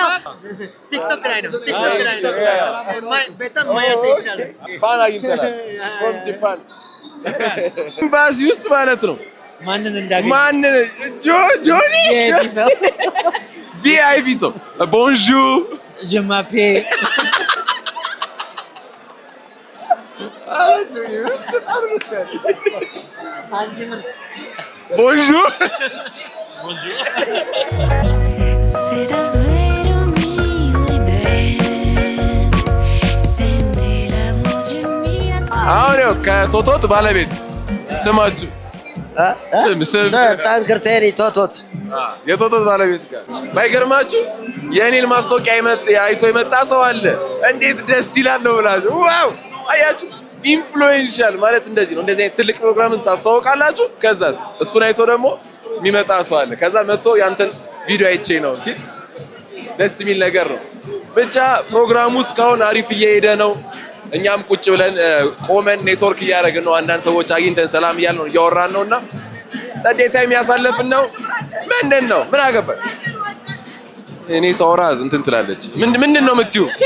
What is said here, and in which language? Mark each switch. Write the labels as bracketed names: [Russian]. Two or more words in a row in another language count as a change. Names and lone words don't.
[Amharic] ቲክቶክ ላይ ነው። በጣም ማየት ይችላል። ፋን አግኝተናል [English] from Japan [Amharic] ኤምባሲ ውስጥ ማለት ነው። ማንን ጆኒ ቪአይፒ ሰው ቦንጆur [French] je m'appelle bonjour [Italian] C'est davvero mio bene, senti la voce mia. [Amharic] አሁን ያው ከቶቶት ባለቤት ስማችሁ ስም ታንክርቴኒ ቶቶት የቶቶት ባለቤት ጋር ባይገርማችሁ የኔን ማስታወቂያ አይቶ የመጣ ሰው አለ። እንዴት ደስ ይላል ነው ብላችሁ ዋው! አያችሁ ኢንፍሉዌንሻል ማለት እንደዚህ ነው። እንደዚህ አይነት ትልቅ ፕሮግራምን ታስተዋውቃላችሁ። ከዛስ እሱን አይቶ ደግሞ የሚመጣ ሰው አለ። ከዛ መጥቶ ያንተን ቪዲዮ አይቼ ነው ሲል ደስ የሚል ነገር ነው። ብቻ ፕሮግራሙ እስካሁን አሪፍ እየሄደ ነው። እኛም ቁጭ ብለን ቆመን ኔትወርክ እያደረግን ነው። አንዳንድ ሰዎች አግኝተን ሰላም እያልን ነው እያወራን ነውና ጸዴ ታይም ያሳለፍን ነው። ምንድን ነው ምን አገባኝ እኔ ሳወራ እንትን ትላለች። ምንድን ነው የምትይው?